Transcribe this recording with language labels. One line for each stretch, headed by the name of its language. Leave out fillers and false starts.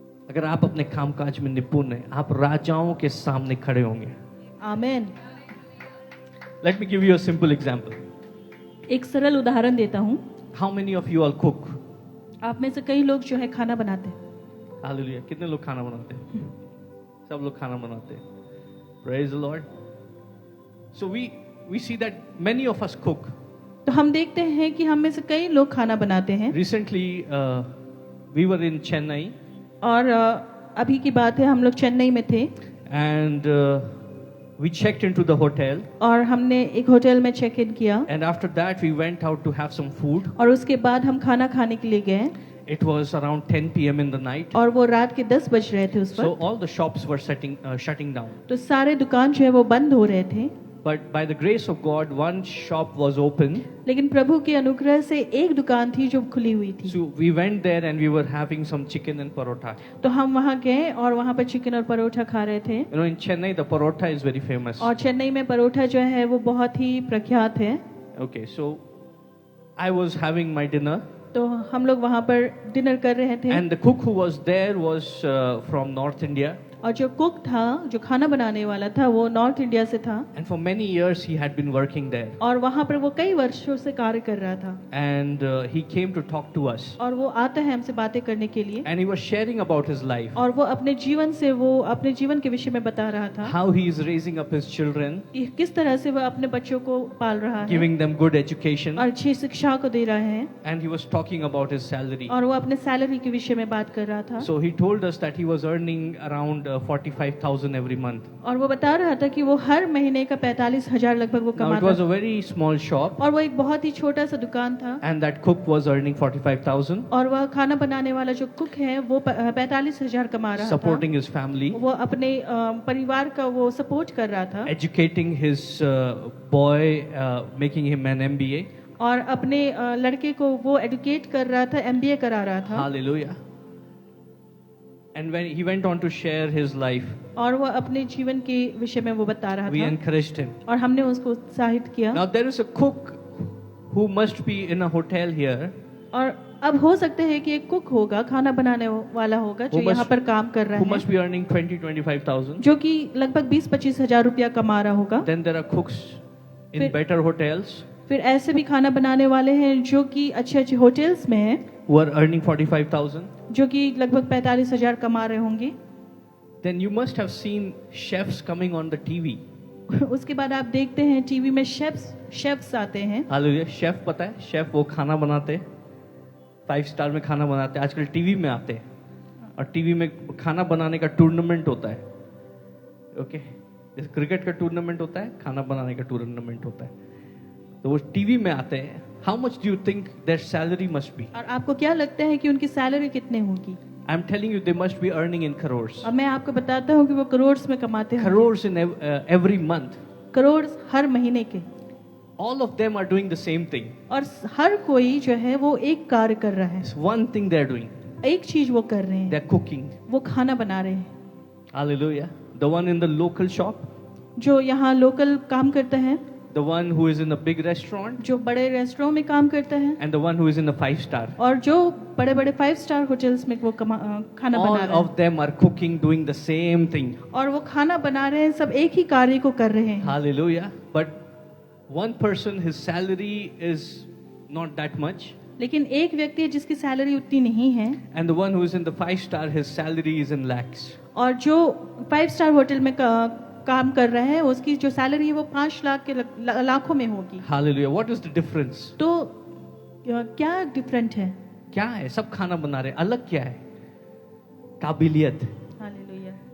Hindi: अगर आप अपने काम काज में निपुण हैं, आप राजाओं के सामने खड़े होंगे. आमेन
English: Let me give you a simple example.
Hindi: एक सरल उदाहरण देता हूँ
English: How many of you all cook?
Hindi: आप में से कई लोग जो है खाना बनाते हैं हालेलुया. कितने लोग खाना बनाते हैं? सब लोग खाना बनाते हैं.
English: Praise the Lord. So we see that many of us cook.
Hindi: तो हम देखते हैं कि हम में से कई लोग खाना बनाते हैं
English: Recently, we were in Chennai
Hindi: और अभी की बात है हम लोग चेन्नई में थे
English: and we checked into the hotel.
Hindi: और हमने एक होटल में चेक इन किया
English: And after that, we went out to have some food.
Hindi: और उसके बाद हम खाना खाने के लिए गए
English: It was around 10 p.m. in the night.
Hindi: और वो रात के 10 बज रहे थे उस
English: So
Hindi: वक्त
English: all the shops were shutting down.
Hindi: तो सारे दुकान जो है वो बंद हो रहे थे
English: But by the grace of God, one shop was open.
Hindi: लेकिन प्रभु के अनुग्रह से एक दुकान थी जो खुली हुई थी
English: So we went there and we were having some chicken and parotha.
Hindi: तो हम वहाँ गए और वहाँ पर चिकन और परोठा खा रहे थे
English: You know, in Chennai, the parotha is very famous.
Hindi: और चेन्नई में परोठा जो है वो बहुत ही प्रख्यात है
English: Okay, so I was having my dinner.
Hindi: तो हम लोग वहाँ पर डिनर कर रहे थे
English: And the cook who was there was from North India.
Hindi: और जो कुक था जो खाना बनाने वाला था वो नॉर्थ इंडिया से था
English: And for many years, he had been working there.
Hindi: और वहाँ पर वो कई वर्षों से कार्य कर रहा था
English: And he came to talk to us.
Hindi: और वो आता है हमसे बातें करने के लिए
English: And he was sharing about his life.
Hindi: और वो अपने जीवन के विषय में बता रहा था
English: How he is raising up his children,
Hindi: कि किस तरह से वह अपने बच्चों को पाल रहा है
English: giving them good education.
Hindi: और अच्छी शिक्षा को दे रहा है
English: And he was talking about his salary.
Hindi: और वो अपने सैलरी के विषय में बात कर रहा था
English: So he told us that he was earning around 45,000 every month.
Hindi: और वो बता रहा था कि वो हर महीने का 45,000 लगभग वो
English: Now it
Hindi: कमाता
English: was a
Hindi: था
English: very small shop,
Hindi: और वो एक बहुत ही छोटा सा दुकान था
English: and that cook was earning 45,000,
Hindi: और वह खाना बनाने वाला जो कुक है वो 45,000 कमा रहा था
English: supporting his family,
Hindi: वो अपने परिवार का वो सपोर्ट कर रहा था
English: educating his boy, making him an MBA.
Hindi: और अपने लड़के को वो एडुकेट कर रहा था एमबीए करा रहा था
English: Hallelujah. And when he went on to share his life,
Hindi: और वो अपने जीवन के विषय में वो बता रहा
English: we
Hindi: था
English: encouraged him.
Hindi: और हमने उसको उत्साहित किया
English: Now there is a cook who must be in a hotel here,
Hindi: और अब हो सकता है कि एक कुक होगा खाना बनाने वाला होगा जो
English: Who must-
Hindi: यहाँ पर काम कर
English: who
Hindi: रहा
English: must
Hindi: है
English: be earning 20-25,000.
Hindi: जो कि लगभग 20-25 हजार रुपया कमा रहा होगा
English: Then there are cooks in
Hindi: फिर-
English: better hotels.
Hindi: फिर ऐसे भी खाना बनाने वाले हैं जो कि अच्छे अच्छे होटल्स में हैं,
English: who are earning 45,000.
Hindi: जो कि लगभग 45,000 कमा रहे होंगे.
English: Then you must have seen chefs coming on the TV.
Hindi: उसके बाद आप देखते हैं टीवी में शेफ्स आते हैं. हालेलुया. शेफ पता है, शेफ वो खाना बनाते हैं, 5 स्टार में खाना बनाते हैं. आजकल टीवी में आते हैं और टीवी में खाना बनाने का टूर्नामेंट होता है. ओके, जैसे क्रिकेट का टूर्नामेंट होता है, खाना बनाने का टूर्नामेंट होता है. तो वो टीवी में आते हैं.
English: How much do you think their salary must be?
Hindi: और आपको क्या लगता है कि उनकी सैलरी कितने होगी?
English: I am telling you they must be earning in crores.
Hindi: अब मैं आपको बताता हूँ कि वो करोड़ में कमाते हैं.
English: Crores in every month.
Hindi: Crore हर महीने के.
English: All of them are doing the same thing.
Hindi: और हर कोई जो है वो एक कार्य कर रहा है.
English: It's one thing they're doing.
Hindi: एक चीज वो कर रहे हैं.
English: They're cooking.
Hindi: वो खाना बना रहे हैं.
English: Hallelujah. The one in the local shop.
Hindi: जो यहाँ लोकल काम करता है.
English: The one who is in a big restaurant.
Hindi: जो बड़े रेस्टोरेंट में काम करता है.
English: And the one who is in a 5-star.
Hindi: और जो बड़े बड़े 5-स्टार होटल्स में वो खाना
English: All
Hindi: बना रहे हैं.
English: of them are cooking, doing the same thing.
Hindi: और वो खाना बना रहे हैं, सब एक ही कार्य को कर रहे हैं.
English: Hallelujah. But one person, his salary is not that much.
Hindi: लेकिन एक व्यक्ति है जिसकी सैलरी उतनी नहीं है.
English: And the one who is in the 5-star, his salary is in lakhs.
Hindi: और जो 5-स्टार होटल में काम कर रहा है उसकी जो सैलरी है वो 5 लाख के लाखों में होगी.
English: Hallelujah. What is the difference?
Hindi: तो क्या डिफरेंट है? क्या है? सब खाना बना रहे, अलग क्या है? काबिलियत. हालेलुया.